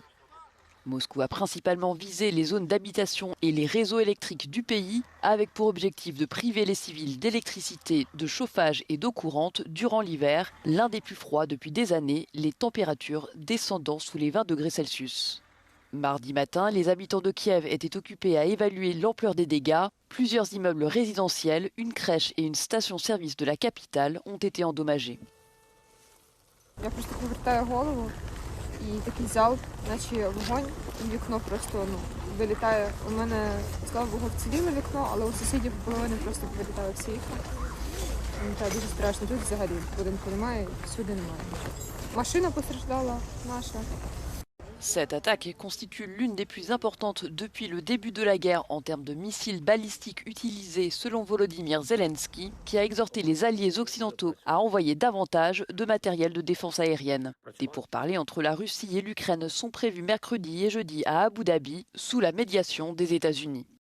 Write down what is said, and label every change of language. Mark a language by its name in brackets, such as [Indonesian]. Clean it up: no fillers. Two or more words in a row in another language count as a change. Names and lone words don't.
[French] Moscou a principalement visé les zones d'habitation et les réseaux électriques du pays, avec pour objectif de priver les civils d'électricité, de chauffage et d'eau courante durant l'hiver, l'un des plus froids depuis des années, les températures descendant sous les 20 degrés Celsius. Mardi matin, les habitants de Kiev étaient occupés à évaluer l'ampleur des dégâts. Plusieurs immeubles résidentiels, une crèche et une station-service de la capitale ont été endommagés. [Ukrainian] І такий залп, наче вогонь, і вікно просто вилітає. У мене, слава Богу, вціліло вікно, але у сусідів половини просто вилітали всі вікна. Це дуже страшно. Тут взагалі будинку немає, всюди немає. Машина постраждала наша. [French] Cette attaque constitue l'une des plus importantes depuis le début de la guerre en termes de missiles balistiques utilisés selon Volodymyr Zelensky, qui a exhorté les alliés occidentaux à envoyer davantage de matériel de défense aérienne. Des pourparlers entre la Russie et l'Ukraine sont prévus mercredi et jeudi à Abu Dhabi, sous la médiation des États-Unis.